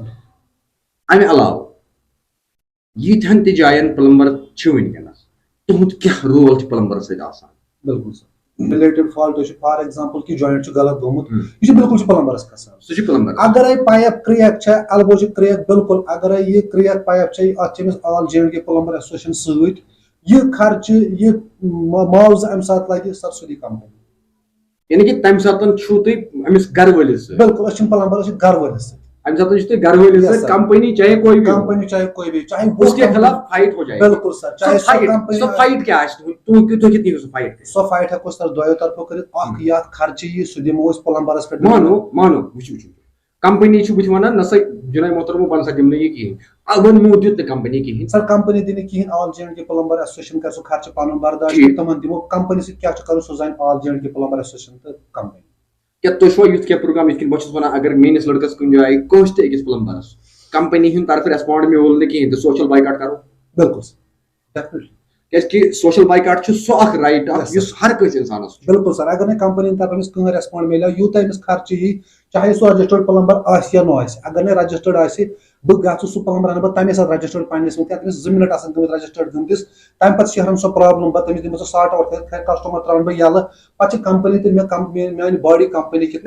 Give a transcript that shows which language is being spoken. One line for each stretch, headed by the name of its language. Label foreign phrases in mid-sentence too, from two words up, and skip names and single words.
Kashmiri: امہِ علاوٕ ییٖتہن تہِ جاین پلمبر چھِ وٕنکیٚنس تُہُنٛد کیاہ رول چھُ پلمبرس سۭتۍ آسان؟ بالکل سر
English: related fault
Kashmiri: چھُ
English: for example
Kashmiri: کہِ جویِنٹ چھُ غلط گوٚمُت یہِ چھُ بالکل چھُ پلمبرس کھسان. سُہ چھُ پلمبر. اگرے پایپ کرٛیک چھےٚ الگو چھِ کرٛیک بالکل اگرے یہِ کرٛیک پایپ چھےٚ اتھ چھِ أمِس آل جے اینڈ کے پلمبر ایسوسیشن سۭتۍ یہِ خرچہٕ یہِ معاوضہٕ امہِ ساتہٕ لگہِ سر سُہ دی کمپنی. یعنی کہِ تمہِ ساتہٕ چھُو تُہۍ أمِس گرٕ وٲلِس سۭتۍ. بالکل أسۍ چھِنہٕ پلمبر أسۍ چھِ گرٕ وٲلِس سۭتۍ. امہِ ساتہٕ چھُ تُہۍ گرٕ وٲلِس سۭتۍ کمپنی
Urdu: چاہے کوئی بھی کمپنی چاہے کوئی بھی چاہے اس کے خلاف فائٹ ہو جائے.
Kashmiri: بالکل سر چاہے سۄ فایٹ کیاہ آسہِ تُہۍ کِتھ کٔنۍ سۄ فایٹ کٔرِتھ؟ سۄ فایٹ ہٮ۪کو أسۍ تتھ دۄیو طرفو کٔرِتھ اکھ یتھ خرچہٕ یی سُہ دِمو أسۍ پلمبرس پٮ۪ٹھ. مانو وٕچھِو کمپنی چھِ بہٕ ونان نہ سا جناب محترم بہٕ نسا دِمہٕ نہٕ یہِ کِہینۍ ووٚنمو دِیُت نہٕ کمپنی کِہینۍ. سر کمپنی دِ نہٕ کِہینۍ آل جے اینڈ کے پلمبر ایسوسیشن کرِ سُہ خرچہٕ پنُن برداش تِمن دِمو کمپنی سۭتۍ کیاہ چھُ کرُن سُہ زانہِ آل جے اینڈ کے پلمبر ایسوسیشن تہٕ کمپنی. کیٛاہ تُہۍ چھُوا یُتھ کینٛہہ پروگرام یِتھ کٔنۍ بہٕ چھُس ونان اگر میٲنِس لڑکس کُنہِ جایہِ کٲنٛسہِ تہِ أکِس پلمبرس کمپنی ہٕنٛدِ طرفہٕ ریسپونڈ میوٗل نہٕ کِہینۍ تہٕ
English: social boycott
Kashmiri: کرو؟ بالکل ڈیفنِٹلی کیازِ کہِ
English: social boycott
Kashmiri: چھُ سُہ اکھ رایٹ اکھ یُس ہر کٲنٛسہِ انسانس چھُ. بالکل سر اگر نہٕ کمپنی ہٕنٛدِ طرفہٕ أمِس کٕہٕنۍ ریسپونڈ مِلیو یوٗتاہ أمِس خرچہٕ یی چاہے سُہ رجسٹٲرڈ پلمبر آسہِ یا نہٕ آسہِ اگر نہٕ رجسٹٲرڈ آسہِ بہٕ گژھٕ سُہ پلمبر انہٕ بہٕ تمے ساتہٕ رجسٹٲرڈ پننِس منٛز أمِس 2 مِنٹ آسان گٔمٕتۍ رجسٹٲرڈ گٔمتِس تمہِ پتہٕ شیہرن سۄ پرابلم پتہٕ تٔمِس دِمہٕ بہٕ سۄ
English: sort out
Kashmiri: کٔرِتھ کسٹمر تراوَن بہٕ یَلہٕ پتہٕ چھِ کمپنی تہِ میانہِ باڈی کمپنی کِتھ